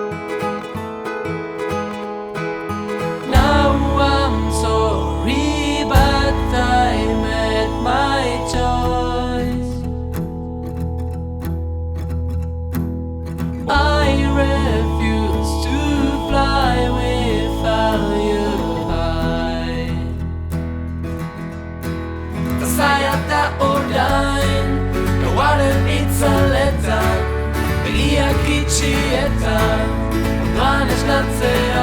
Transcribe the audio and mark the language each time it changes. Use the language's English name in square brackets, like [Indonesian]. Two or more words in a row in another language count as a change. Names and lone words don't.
[English] Now I'm sorry, but I made my choice. I refuse to fly without you high. [Basque] Zaiata orain, gauaren itzaletan, begiak itxi eta ondoan esnatzea.